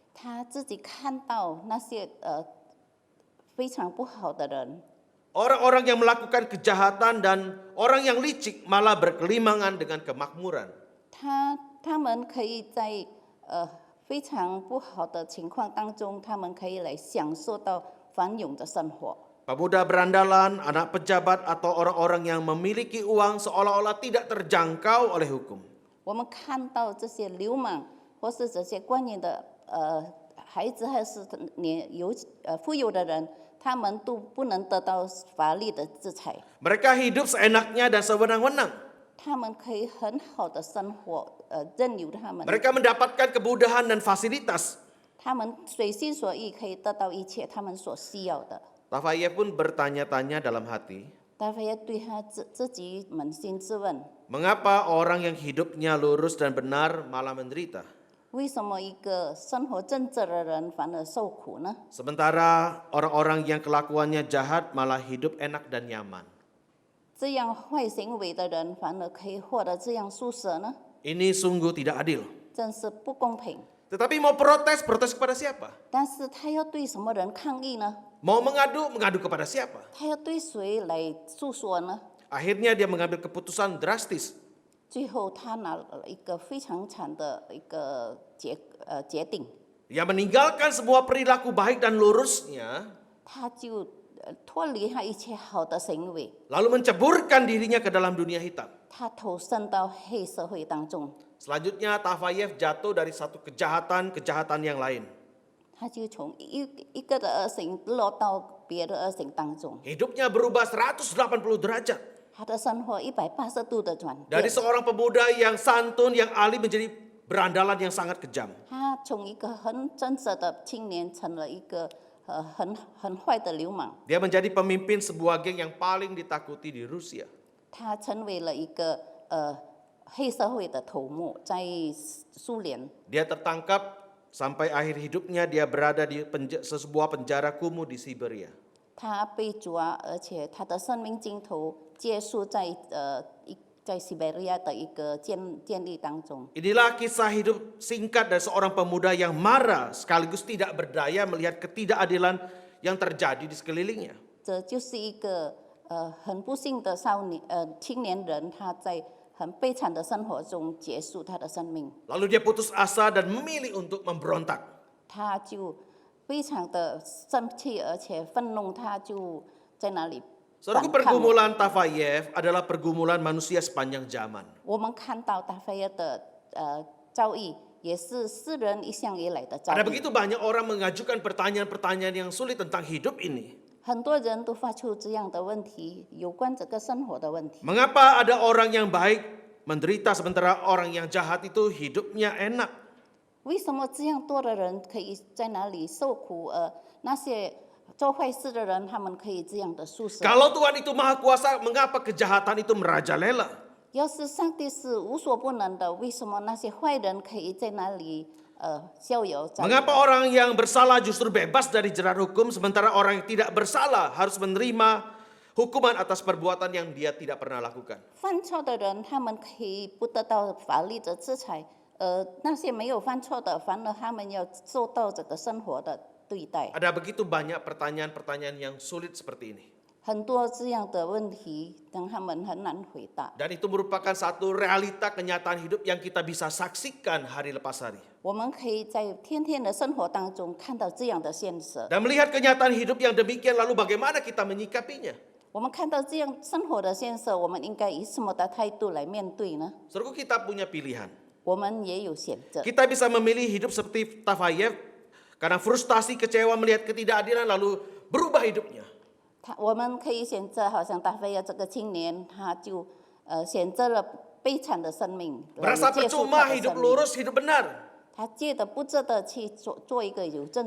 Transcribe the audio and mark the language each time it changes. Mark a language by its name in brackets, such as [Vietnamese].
[Chinese] 他自己看到那些非常不好的人， [Indonesian] orang-orang yang melakukan kejahatan dan orang yang licik malah berkelimangan dengan kemakmuran. [Chinese] 他们可以在非常不好的情况当中，他们可以来享受到繁荣的生活。 [Indonesian] Pemuda berandalan, anak pejabat, atau orang-orang yang memiliki uang seolah-olah tidak terjangkau oleh hukum. [Chinese] 我们看到这些流氓或是这些官员的孩子，还是富有的人，他们都不能得到法律的制裁。 [Indonesian] Mereka hidup seenaknya dan sewenang-wenang. [Chinese] 他们可以很好的生活，任由他们， [Indonesian] Mereka mendapatkan kemudahan dan fasilitas. [Chinese] 他们随心所欲可以得到一切他们所需要的。 [Indonesian] Tafayev pun bertanya-tanya dalam hati, [Chinese] 大卫对他自己扪心自问： [Indonesian] mengapa orang yang hidupnya lurus dan benar malah menderita? [Chinese] 为什么一个生活正直的人反而受苦呢？ [Indonesian] Sementara orang-orang yang kelakuannya jahat malah hidup enak dan nyaman. [Chinese] 这样坏行为的人反而可以获得这样舒适呢？ [Indonesian] Ini sungguh tidak adil. [Chinese] 真是不公平。 [Indonesian] Tetapi mau protes kepada siapa? [Chinese] 但是他要对什么人抗议呢？ [Indonesian] Mau mengadu kepada siapa? [Chinese] 他要对谁来诉说呢？ [Indonesian] Akhirnya dia mengambil keputusan drastis. [Chinese] 最后他拿了一个非常惨的一个决定， [Indonesian] Dia meninggalkan semua perilaku baik dan lurusnya, [Chinese] 他就脱离他一切好的行为， [Indonesian] lalu menceburkan dirinya ke dalam dunia hitam. [Chinese] 他投身到黑社会当中， [Indonesian] Selanjutnya Tafayev jatuh dari satu kejahatan yang lain. [Chinese] 他就从一个的恶行落到别的恶行当中， [Indonesian] Hidupnya berubah 180 derajat. [Chinese] 他的生活180度的转变 [Indonesian] Dari。 seorang pemuda yang santun, yang alim menjadi berandalan yang sangat kejam. [Chinese] 他从一个很真实的青年，成了一个很坏的流氓。 [Indonesian] Dia menjadi pemimpin sebuah geng yang paling ditakuti di Rusia. [Chinese] 他成为了一个黑社会的头目，在苏联。 [Indonesian] Dia tertangkap sampai akhir hidupnya dia berada di sebuah penjara kumuh di Siberia. [Chinese] 他被抓，而且他的生命尽头结束在在西伯利亚的一个建立当中。 [Indonesian] Inilah kisah hidup singkat dari seorang pemuda yang marah sekaligus tidak berdaya melihat ketidakadilan yang terjadi di sekelilingnya. [Chinese] 这就是一个很不幸的青年人，他在很悲惨的生活中结束他的生命。 [Indonesian] Lalu dia putus asa dan memilih untuk memberontak. [Chinese] 他就非常的生气，而且愤怒，他就在那里 [Indonesian] Saudaraku, [Chinese] 反抗。 [Indonesian] pergumulan Tafayev adalah pergumulan manusia sepanjang zaman. [Chinese] 我们看到大菲尔的遭遇，也是世人一向以来的遭 [Indonesian] Ada [Chinese] 遇。 [Indonesian] begitu banyak orang mengajukan pertanyaan-pertanyaan yang sulit tentang hidup ini. [Chinese] 很多人都发出这样的问题，有关这个生活的问题。 [Indonesian] Mengapa ada orang yang baik menderita sementara orang yang jahat itu hidupnya enak? [Chinese] 为什么这样多的人可以在那里受苦，那些做坏事的人，他们可以这样的舒适？ [Indonesian] Kalau Tuhan itu maha kuasa, mengapa kejahatan itu merajalela? [Chinese] 要是上帝是无所不能的，为什么那些坏人可以在那里逍遥在？ [Indonesian] Mengapa orang yang bersalah justru bebas dari jerat hukum, sementara orang yang tidak bersalah harus menerima hukuman atas perbuatan yang dia tidak pernah lakukan? [Chinese] 犯错的人，他们可以不得到法律的制裁，那些没有犯错的，反而他们要受到这个生活的对待。 [Indonesian] Ada begitu banyak pertanyaan-pertanyaan yang sulit seperti ini. [Chinese] 很多这样的问题，让他们很难回答。 [Indonesian] Dan itu merupakan satu realita kenyataan hidup yang kita bisa saksikan hari lepas hari. [Chinese] 我们可以在天天的生活当中看到这样的现实。 [Indonesian] Dan melihat kenyataan hidup yang demikian, lalu bagaimana kita menyikapinya? [Chinese] 我们看到这样生活的现实，我们应该以什么的态度来面对呢？ [Indonesian] Saudaraku, kita punya pilihan. [Chinese] 我们也有选择。 [Indonesian] Kita bisa memilih hidup seperti Tafayev karena frustasi, kecewa melihat ketidakadilan lalu berubah hidupnya. [Chinese] 我们可以选择，好像大菲尔这个青年，他就选择了悲惨的生命， [Indonesian] Merasa [Chinese] 结束 [Indonesian] percuma [Chinese] 他的 [Indonesian] hidup [Chinese] 生命。 [Indonesian] lurus, hidup benar. [Chinese] 他借的不值得去做一个有正